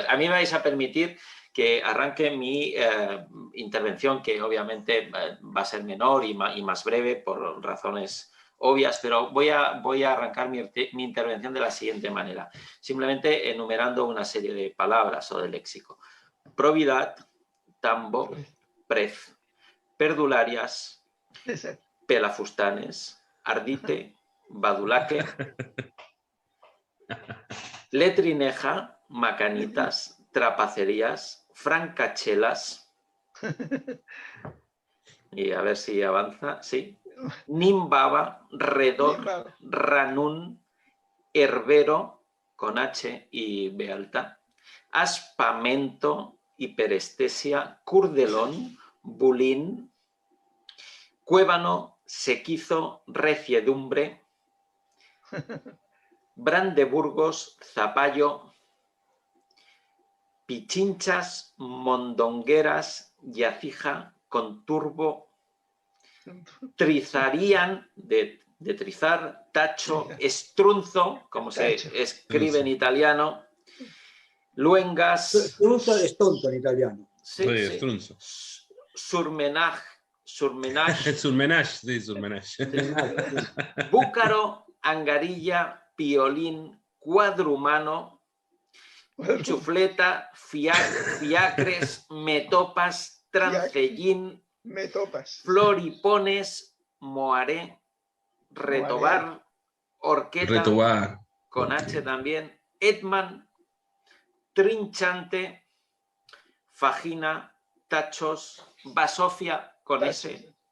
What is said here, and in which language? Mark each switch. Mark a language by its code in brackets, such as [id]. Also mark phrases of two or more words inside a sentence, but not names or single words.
[es] A mí me vais a permitir que arranque mi intervención, que obviamente va a ser menor y más breve por razones obvias, pero voy a arrancar mi intervención de la siguiente manera, simplemente enumerando una serie de palabras o de léxico. Probidad, tambo, prez, perdularias, pelafustanes, ardite, badulaque, letrineja, macanitas, trapacerías, francachelas, y a ver si avanza, sí, nimbaba, redor, ranún, herbero, con H y B alta, aspamento, hiperestesia, curdelón, bulín, cuébano, sequizo, reciedumbre, Brandeburgos, zapallo, pichinchas, mondongueras, yacija, conturbo, trizarían, de trizar, tacho, estrunzo, como se escribe en italiano, luengas... Estrunzo es tonto en italiano. Sí, estrunzo. Surmenage. Surmenage, sí, surmenage. Búcaro, angarilla, piolín, cuadrumano, chufleta, fiacres, metopas, trancellín, floripones, moaré, retobar, horqueta, con H también, etman, trinchante, fagina, tachos, basofia, con S,